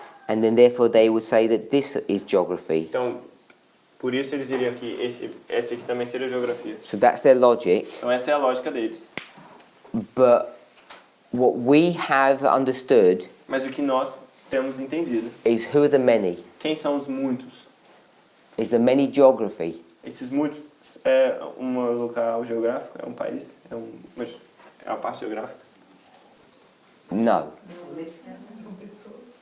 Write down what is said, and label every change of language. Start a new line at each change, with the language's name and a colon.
English: and then therefore they would say that this is geography.
Portuguese: Então, por isso eles diriam que esse aqui também seria geografia.
English: So that's their logic.
Portuguese: Então essa é a lógica deles.
English: But what we have understood
Portuguese: Mas o que nós temos entendido,
English: is who are the many?
Portuguese: quem são os muitos?
English: Is the many geography?
Portuguese: Esses muitos é um local geográfico, é um país, é uma parte geográfica.
English: No.
Portuguese: São pessoas.